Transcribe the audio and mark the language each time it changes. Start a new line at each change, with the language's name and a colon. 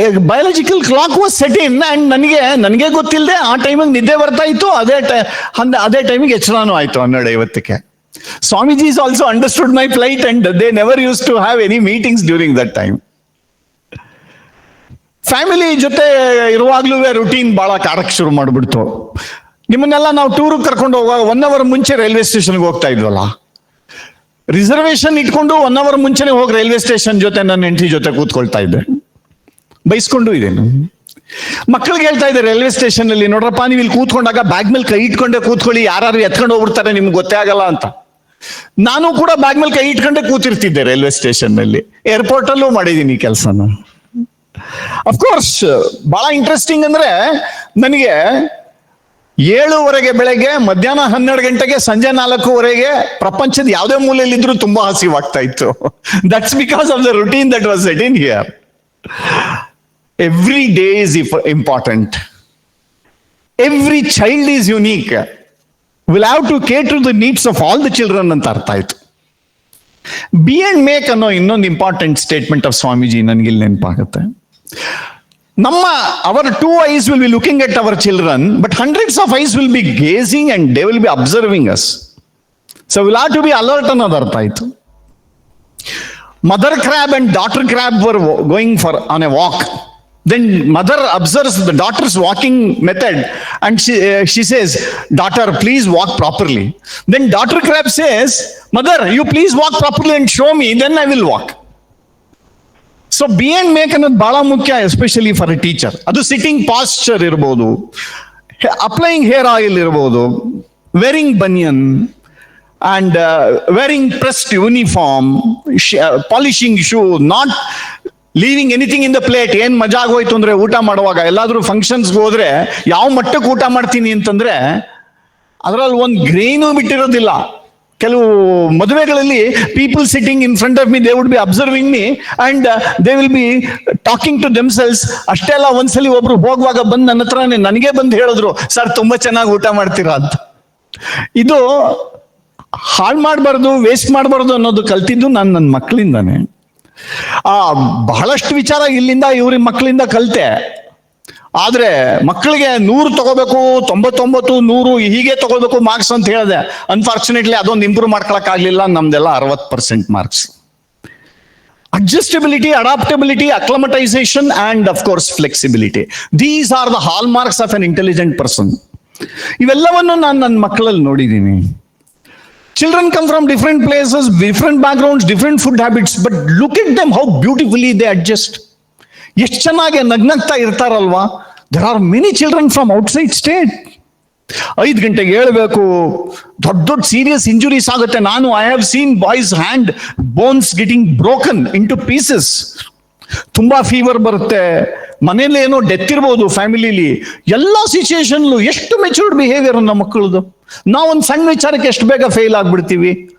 English: biological clock was set in and
Kannada: ನನಗೆ ಗೊತ್ತಿಲ್ಲದೆ ಆ ಟೈಮಿಗೆ ನಿದ್ದೆ ಬರ್ತಾ ಇತ್ತು. ಅದೇ ಟೈಮಿಗೆ ಎಚ್ಚರನೂ ಆಯ್ತು 12:50.
English: Swamiji also understood my plight and they never used to have any meetings during that time.
Kannada: Family ಜೊತೆ ಇರುವಾಗ್ಲೂ ರುಟೀನ್ ಬಹಳ ಕಾಡಕ್ಕೆ ಶುರು ಮಾಡ್ಬಿಡ್ತು. ನಿಮ್ಮನ್ನೆಲ್ಲ ನಾವು ಟೂರಿಗೆ ಕರ್ಕೊಂಡು ಹೋಗುವಾಗ 1 hour ಮುಂಚೆ ರೈಲ್ವೆ ಸ್ಟೇಷನ್ಗೆ ಹೋಗ್ತಾ ಇದ್ವಲ್ಲ, ರಿಸರ್ವೇಶನ್ ಇಟ್ಕೊಂಡು 1 hour ಮುಂಚೆನೆ ಹೋಗಿ ರೈಲ್ವೆ ಸ್ಟೇಷನ್ ಜೊತೆ ನನ್ನ ಹೆಂಡತಿ ಜೊತೆ ಕೂತ್ಕೊಳ್ತಾ ಇದ್ದೆ. ಬೈಸ್ಕೊಂಡು ಇದೇನು ಮಕ್ಕಳಿಗೆ ಹೇಳ್ತಾ ಇದ್ದೆ ರೈಲ್ವೆ ಸ್ಟೇಷನ್ ಅಲ್ಲಿ, ನೋಡ್ರಪ್ಪ ನೀವು ಇಲ್ಲಿ ಕೂತ್ಕೊಂಡಾಗ ಬ್ಯಾಗ್ ಮೇಲೆ ಕೈ ಇಟ್ಕೊಂಡೆ ಕೂತ್ಕೊಳ್ಳಿ, ಯಾರು ಎತ್ಕೊಂಡು ಹೋಗ್ಬಿಡ್ತಾರೆ ನಿಮ್ಗೆ ಗೊತ್ತೇ ಆಗಲ್ಲ ಅಂತ. ನಾನು ಕೂಡ ಬ್ಯಾಗ್ ಮೇಲೆ ಕೈ ಇಟ್ಕೊಂಡೆ ಕೂತಿರ್ತಿದ್ದೆ ರೈಲ್ವೆ ಸ್ಟೇಷನ್ ನಲ್ಲಿ. ಏರ್ಪೋರ್ಟ್ ಅಲ್ಲೂ ಮಾಡಿದೀನಿ ಈ ಕೆಲಸನ. ಅಫ್ಕೋರ್ಸ್ ಬಹಳ ಇಂಟ್ರೆಸ್ಟಿಂಗ್ ಅಂದ್ರೆ, ನನಗೆ 7:00 ಬೆಳಗ್ಗೆ, ಮಧ್ಯಾಹ್ನ 12 ಗಂಟೆಗೆ, ಸಂಜೆ 4:00 ಪ್ರಪಂಚದ ಯಾವುದೇ ಮೂಲೆಯಲ್ಲಿದ್ರು ತುಂಬಾ ಹಸಿವಾಗ್ತಾ ಇತ್ತು.
English: That's because of the routine that was set in here. Every day is important. Every child is unique. We'll have to cater to the needs of all the children
Kannada: ಅಂತ ಅರ್ಥ ಆಯ್ತು. ಬಿ ಅಂಡ್ ಮೇಕ್ ಅನ್ನೋ ಇನ್ನೊಂದು
English: important statement of Swamiji
Kannada: ನನಗಿಲ್ಲಿ ನೆನಪಾಗುತ್ತೆ.
English: our 2 eyes will be looking at our children, but hundreds of eyes will be gazing and they will be observing us. So we'll have to be alert
Kannada: ಅನ್ನೋದು ಅರ್ಥ ಆಯ್ತು.
English: Mother crab and daughter crab were going on a walk. Then mother observes the daughter's walking method and she says, daughter, please walk properly. Then daughter crab says, mother, you please walk properly and show me, then I will walk. So be and make
Kannada: ಅನ್ನೋದು ಬಹಳ ಮುಖ್ಯ,
English: Especially for a teacher. ಅದು sitting posture ಇರ್ಬೋದು, applying hair oil ಇರ್ಬೋದು, wearing banian and wearing pressed uniform, polishing shoe, not leaving anything in the plate.
Kannada: ಏನ್ ಮಜಾ ಆಗೋಯ್ತು ಅಂದ್ರೆ, ಊಟ ಮಾಡುವಾಗ ಎಲ್ಲಾದ್ರೂ ಫಂಕ್ಷನ್ಸ್ಗೆ ಹೋದ್ರೆ ಯಾವ ಮಟ್ಟಕ್ಕೆ ಊಟ ಮಾಡ್ತೀನಿ ಅಂತಂದ್ರೆ, ಅದರಲ್ಲಿ ಒಂದು ಗ್ರೇನು ಬಿಟ್ಟಿರೋದಿಲ್ಲ. ಕೆಲವು ಮದುವೆಗಳಲ್ಲಿ
English: People sitting in front of me, they would be observing me and they will be talking to themselves.
Kannada: ಅಷ್ಟೇ ಅಲ್ಲ, ಒಂದ್ಸಲಿ ಒಬ್ರು ಹೋಗುವಾಗ ಬಂದು ನನ್ನ ಹತ್ರನೇ ನನಗೆ ಬಂದು ಹೇಳಿದ್ರು, ಸರ್ ತುಂಬಾ ಚೆನ್ನಾಗಿ ಊಟ ಮಾಡ್ತೀರಾ ಅಂತ. ಇದು ಹಾಳು ಮಾಡಬಾರ್ದು, ವೇಸ್ಟ್ ಮಾಡಬಾರ್ದು ಅನ್ನೋದು ಕಲ್ತಿದ್ದು ನಾನು ನನ್ನ ಮಕ್ಕಳಿಂದಾನೆ. ಬಹಳಷ್ಟು ವಿಚಾರ ಇಲ್ಲಿಂದ ಇವ್ರ ಮಕ್ಕಳಿಂದ ಕಲಿತೆ. ಆದ್ರೆ ಮಕ್ಕಳಿಗೆ 100 ತಗೋಬೇಕು, 99, 100 ಹೀಗೆ ತಗೋಬೇಕು ಮಾರ್ಕ್ಸ್ ಅಂತ ಹೇಳಿದೆ. ಅನ್ಫಾರ್ಚುನೇಟ್ಲಿ ಅದೊಂದು ಇಂಪ್ರೂವ್ ಮಾಡ್ಕೊಳಕ್ ಆಗ್ಲಿಲ್ಲ. ನಮ್ದೆಲ್ಲ 60% marks.
English: Adjustability, adaptability, acclimatization, and of course, flexibility. These are the hallmarks of an intelligent person.
Kannada: ಇವೆಲ್ಲವನ್ನು ನಾನು ನನ್ನ ಮಕ್ಕಳಲ್ಲಿ ನೋಡಿದ್ದೀನಿ.
English: Children come from different places, different backgrounds, different food habits, but look at them, how beautifully they adjust.
Kannada: ಎಷ್ಟು ಚೆನ್ನಾಗಿ ನಗ್ನಗ್ತಾ ಇರ್ತಾರಲ್ವಾ.
English: There are many children from outside state.
Kannada: 5 ಗಂಟೆಗೆ ಹೇಳ್ಬೇಕು, ದೊಡ್ಡ ದೊಡ್ಡ ಸೀರಿಯಸ್ ಇಂಜುರೀಸ್ ಆಗುತ್ತೆ.
English: I have seen boys hand bones getting broken into pieces.
Kannada: ತುಂಬಾ fever ಬರುತ್ತೆ, ಮನೇಲಿ ಏನೋ ಡೆತ್ ಇರ್ಬೋದು ಫ್ಯಾಮಿಲಿಲಿ. ಎಲ್ಲಾ ಸಿಚುಯೇಷನ್ ಎಷ್ಟು ಮೆಚೂರ್ಡ್ ಬಿಹೇವಿಯರ್ ನಮ್ಮ ಮಕ್ಕಳದು. ನಾವೊಂದು ಸಣ್ಣ ವಿಚಾರಕ್ಕೆ ಎಷ್ಟು ಬೇಗ ಫೇಲ್ ಆಗ್ಬಿಡ್ತೀವಿ.